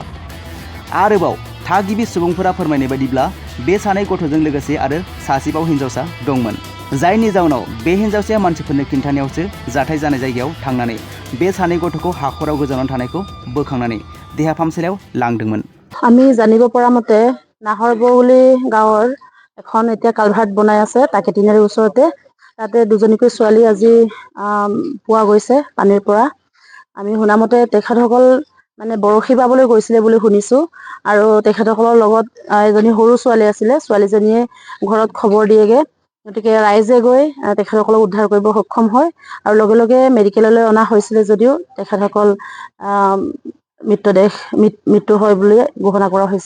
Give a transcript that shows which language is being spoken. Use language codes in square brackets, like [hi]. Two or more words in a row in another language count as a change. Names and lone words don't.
[brx] आरोबाव थागिबि सुबुंफोरा फोरमायनाय बायदिब्ला बे सानै गथ'जों लोगोसे आरो सासेबाव हिन्जावसा दंमोन जायनि जाउनाव बे हिन्जावसाया मानसिफोरनो खिन्थानायावसो जाथाय जानाय जायगायाव थांनानै बे सानै गथ'खौ हाखराव गोजावनानै थानायखौ बोखांनानै देहा फाहामसालियाव लांदोंमोन। [as] আমি জানিব পৰা মতে নাহৰবৌলি গাঁৱৰ এখন এতিয়া কালভাৰ্ট বনাই আছে তাকেতিনিৰ ওচৰতে তাতে দুজনীকৈ ছোৱালী আজি পোৱা গৈছে পানীৰ পৰা আমি শুনামতে তেখেতসকল মানে বৰশী বাবলৈ গৈছিলে বুলি শুনিছোঁ আৰু তেখেতসকলৰ লগত এজনী সৰু ছোৱালী আছিলে ছোৱালীজনীয়ে ঘৰত খবৰ দিয়েগে গতিকে ৰাইজে গৈ তেখেতসকলক উদ্ধাৰ কৰিব সক্ষম হয় আৰু লগে লগে মেডিকেললৈ অনা হৈছিলে যদিও তেখেতসকল মৃত্যু হয় বুলি ঘোষণা কৰা হৈছে।